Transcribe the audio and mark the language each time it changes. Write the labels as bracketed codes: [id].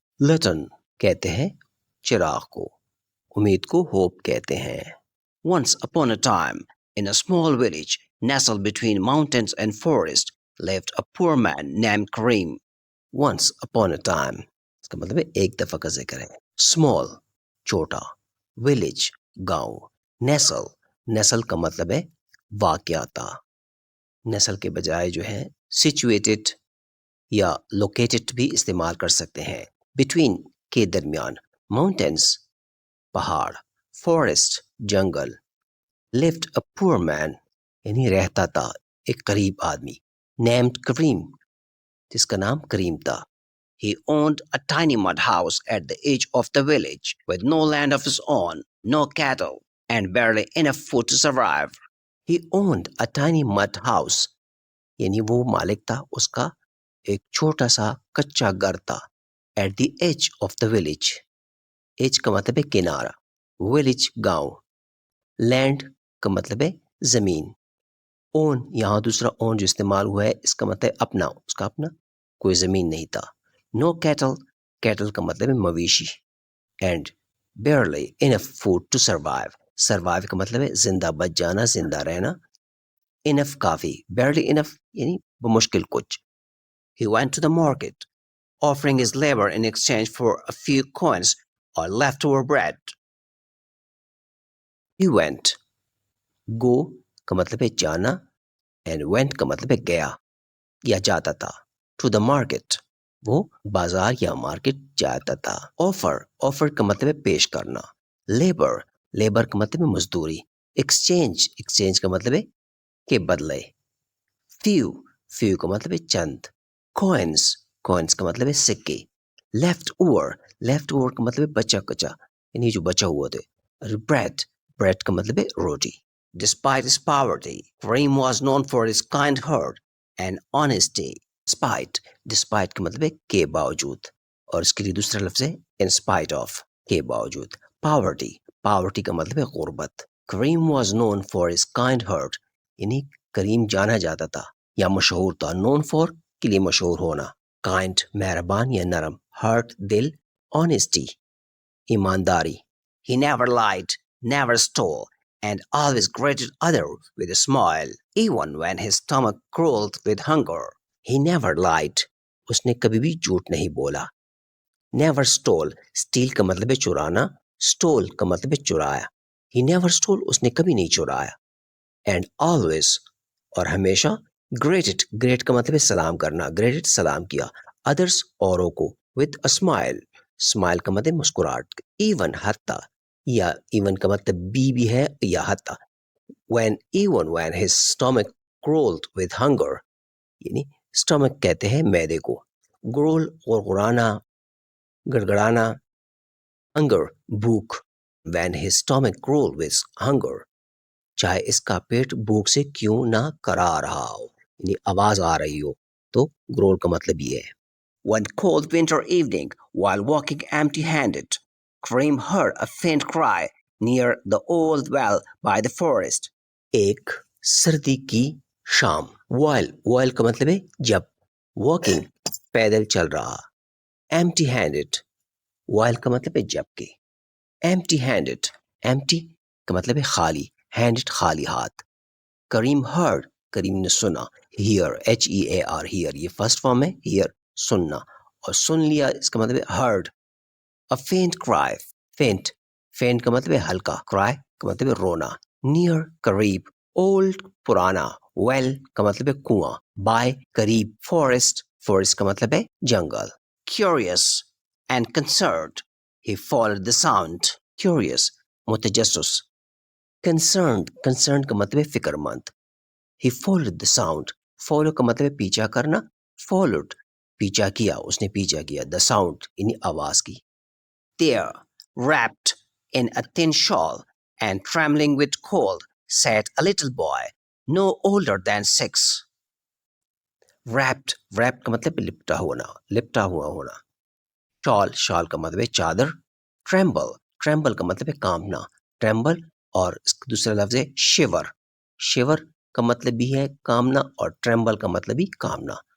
[ur] Lantern کہتے ہیں چراغ کو. امید کو hope کہتے ہیں. [en] Once upon a time, in a small village nestled between mountains and forest, lived a poor man named Karim. Once upon a time [ur] اس کا مطلب ہے ایک دفعہ کا ذکر ہے. Small چھوٹا, village گاؤں, nestle کا مطلب ہے واقعاتا. نسل کے بجائے جو ہے situated یا located بھی استعمال کر سکتے ہیں. Between کے درمیان, mountains پہاڑ, forest جنگل, [en] lived a poor man [ur] یعنی رہتا تھا ایک غریب آدمی, named Karim جس کا نام کریم تھا. [en] He owned a tiny mud house at the edge of the village with no land of his own, no cattle, and barely enough food to survive. He owned a tiny mud house [ur] یعنی وہ مالک تھا اس کا ایک چھوٹا سا کچا گھر تھا. At the edge of the village, edge کا مطلب ہے کنارہ, village گاؤں, land کا مطلب ہے زمین. اون یہاں دوسرا اون جو استعمال ہوا ہے اس کا مطلب اپنا, اس کا اپنا کوئی زمین نہیں تھا. No cattle, cattle کا مطلب ہے مویشی. [en] And barely enough food to survive, [ur] survive کا مطلب ہے زندہ بچ جانا, زندہ رہنا. Enough کافی, [en] barely enough [ur] یعنی بمشکل کچھ. [en] He went to the market, offering his labor in exchange for a few coins or leftover bread. He went, [ur] go کا مطلب ہے جانا, [en] and went [ur] کا مطلب ہے گیا یا جاتا تھا. [en] To the market, [ur] وہ بازار یا مارکیٹ جاتا تھا. offer کا مطلب ہے پیش کرنا. labor کا مطلب ہے مزدوری. exchange کا مطلب ہے کہ بدلے. few کا مطلب ہے چند. coins کا مطلب ہے سکے. left over کا مطلب ہے بچا کچا یعنی جو بچا ہوا تھے. bread کا مطلب ہے روٹی. [en] Despite his poverty, Karim was known for his kind heart and honesty. [ur] Despite کا مطلب ہے کے باوجود, اور اس کے لیے دوسرا لفظ ہے [en] in spite of, [ur] کے باوجود. Poverty کا مطلب ہے غربت. [en] Karim was known for his kind heart [ur] یعنی کریم جانا جاتا تھا یا مشہور تھا. [en] known for [ur] کے لیے مشہور ہونا. kind مہربان یا نرم. heart دل. [en] honesty ایمانداری. He never lied, never stole, and always greeted others with a smile, even when his stomach growled with hunger. He never lied. [ur] اس نے کبھی بھی جھوٹ نہیں بولا. [en] Never stole. [ur] steal کا مطلب ہے چرانا. stole کا مطلب ہے چرایا. [en] He never stole. [ur] اس نے کبھی نہیں چرایا. [en] And always [ur] اور ہمیشہ. greet کا مطلب ہے سلام کرنا. greeted سلام کیا. others اوروں کو. [en] with a smile [ur] کا مطلب مسکراہٹ. even حتی یا even کا مطلب بھی ہے یا حتی. [en] even when his stomach growled with hunger یعنی stomach [ur] کہتے ہیں معدے کو. growl غرغرانا گڑگڑانا. hunger بھوک. [en] when his stomach growled with hunger [ur] چاہے اس کا پیٹ بھوک سے کیوں نہ کرا رہا ہو یعنی آواز آ رہی ہو تو growl کا مطلب یہ ہے. [en] One cold winter evening, while walking empty-handed, Karim heard a faint cry near the old well by the forest. [ur] ایک سردی کی شام. while کا مطلب ہے جب. walking پیدل چل رہا. empty-handed while کا مطلب ہے جب کے. empty-handed empty کا مطلب ہے خالی. handed خالی ہاتھ. کریم heard کریم نے سنا. hear hear hear یہ فرسٹ فارم ہے. hear سننا اور سن لیا اس کا مطلب ہے heard. [en] a faint cry [ur] faint کا مطلب ہے ہلکا. cry کا مطلب ہے رونا. near قریب. old پرانا. well کا مطلب ہے کنواں. by قریب. forest کا مطلب ہے جنگل. [en] curious and concerned he followed the sound. [ur] curious متجسس. concerned کا مطلب ہے فکر مند. [en] he followed the sound. [ur] follow کا مطلب ہے پیچھا کرنا. followed پیچھا کیا, اس نے پیچھا کیا. [en] the sound [ur] یعنی آواز کی. [en] There, wrapped in a thin shawl and trembling with cold, sat a little boy, no older than 6. [ur] Wrapped کا مطلب ہے لپٹا ہوا ہونا. شال کا مطلب ہے چادر. tremble کا مطلب ہے کانپنا. tremble اور اس کا دوسرا لفظ ہے shiver کا مطلب بھی ہے کامنا اور tremble کا مطلب بھی کامنا.